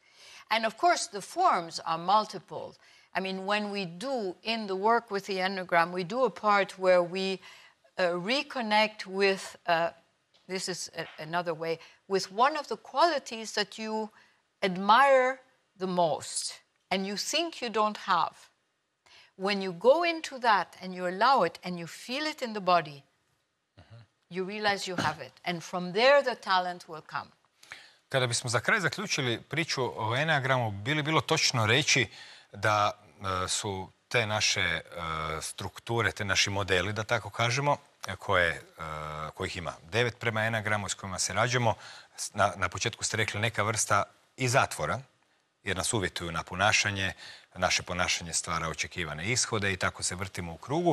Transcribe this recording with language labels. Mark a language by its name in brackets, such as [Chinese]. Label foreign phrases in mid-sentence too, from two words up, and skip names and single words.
[English] And of course, the forms are multiple. I mean, when we do in the work with the Enneagram, we do a part where we reconnect with, this is another way, with one of the qualities that you admire the most and you think you don't have. When you go into that and you allow it and you feel it in the body, you realize you have it. And from there the talent will come. [Croatian] Kada bismo za kraj zaključili priču o Eneagramu, bilo točno reći da su te naše strukture, te naši modeli, da tako kažemo, kojih ima 9 prema Eneagramu s kojima se rađamo. Na početku ste rekli neka vrsta i zatvora jer nas uvjetuju na ponašanje, naše ponašanje stvara očekivane ishode i tako se vrtimo u krugu.